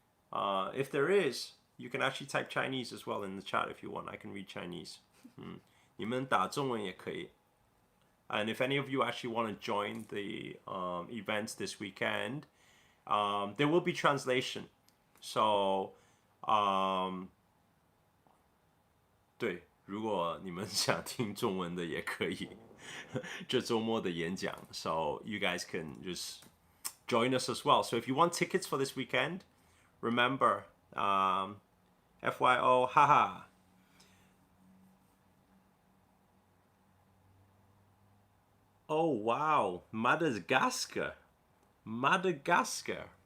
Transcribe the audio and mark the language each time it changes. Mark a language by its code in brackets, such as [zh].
[en] If there is, you can actually type Chinese as well in the chat if you want. I can read Chinese. [zh] 你们打中文也可以. [en] And if any of you actually want to join the events this weekend, there will be translation. So, [zh] 对，如果你们想听中文的也可以，这周末的演讲。 [en] So you guys can just join us as well. So if you want tickets for this weekend, remember, FYO, haha. Oh wow, Madagascar. Madagascar.